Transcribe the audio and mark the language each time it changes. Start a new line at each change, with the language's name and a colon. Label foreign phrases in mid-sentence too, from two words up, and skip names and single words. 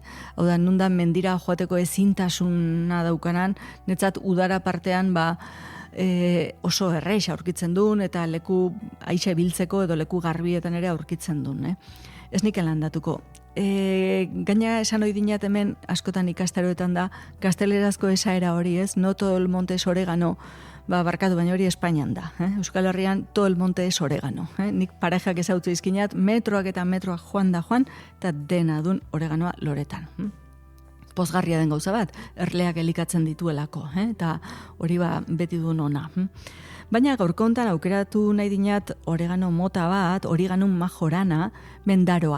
Basque: Hau da, nundan mendira joateko ezintasuna daukanan, netzat udara partean oso errex aurkitzen duen, eta leku aixe biltzeko edo leku garbietan ere aurkitzen duen. Ez nik landatuko. Gaina esan ohi dinat hemen askotan ikastaroetan da gaztelerazko esaera hori,
Spanish: no todo el monte es oregano,
Basque: barkatu, baina hori Espainian da.
Spanish: Euskal Herrian todo el monte es oregano.
Basque: Nik parejak ezautzu izkinat, metroak eta metroak joan, eta dena dun oreganoa loretan. Pozgarria den gauza bat, erleak elikatzen dituelako, eta hori beti duen ona. Baina gaurko hontan aukeratu nahi dinat oregano mota bat, Origanum majorana, mendaroa.